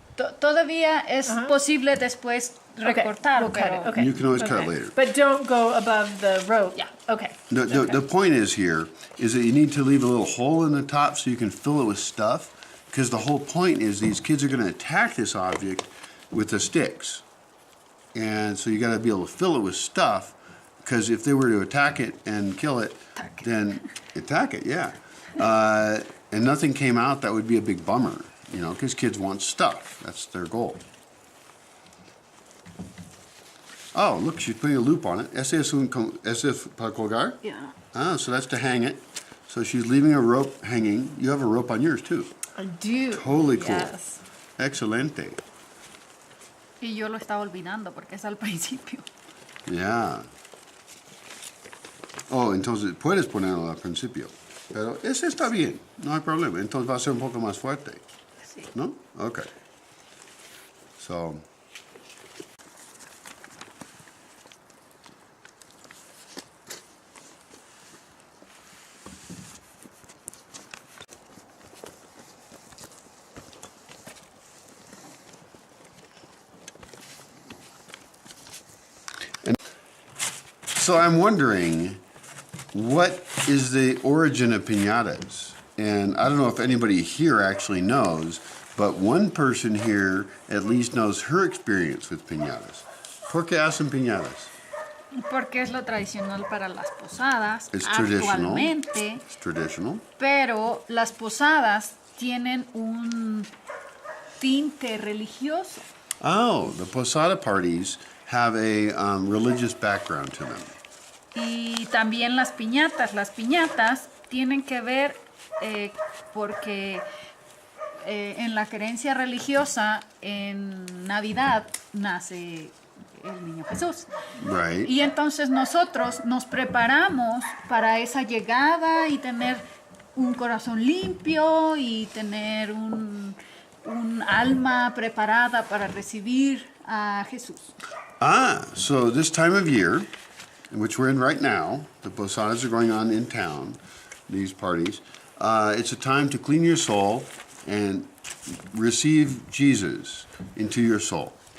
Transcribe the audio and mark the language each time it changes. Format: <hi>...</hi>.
<es>Todavía es posible después</es> <en>Okay.</en> <es>recortar,</es> <en>We'll cut</en> <es>pero</es> <en>it. Okay. You can always cut it later. But don't go above the rope. Yeah. Okay. The point is here is that you need to leave a little hole in the top so you can fill it with stuff, because the whole point is these kids are going to attack this object with the sticks. And so you got to be able to fill it with stuff, because if they were to attack it and kill it, then attack it, yeah. And nothing came out, that would be a big bummer, you know, because kids want stuff. That's their goal. Oh, look, she's putting a loop on it.</en> <es>Ese es para colgar?</es> <en>Yeah. Ah, so that's to hang it. So she's leaving a rope hanging. You have a rope on yours, too. I do. Totally cool. Yes.</en> <es>Excelente. Y yo lo estaba olvidando porque es al principio.</es> <en>Yeah.</en> <es>Oh, entonces puedes ponerlo al principio. Pero ese está bien, no hay problema. Entonces va a ser un poco más fuerte. Sí.</es> <en>¿No? Okay. So. So I'm wondering, what is the origin of piñatas? And I don't know if anybody here actually knows, but one person here at least knows her experience with piñatas.</en> <es>¿Por qué hacen piñatas? Porque es lo tradicional para las posadas</es> <en>It's traditional.</en> <es>actualmente,</es> <en>It's traditional.</en> <es>pero las posadas tienen un tinte religioso.</es> <en>Oh, the posada parties have a religious background to them.</en> <es>Y también las piñatas. Las piñatas tienen que ver porque en la creencia religiosa, en Navidad nace el niño Jesús.</es> <en>Right.</en> <es>Y entonces nosotros nos preparamos para esa llegada y tener un corazón limpio y tener un alma preparada para recibir a Jesús.</es> <en>So this time of year, in which we're in right now, the posadas are going on in town, these parties. It's a time to clean your soul and receive Jesus into your soul.</en>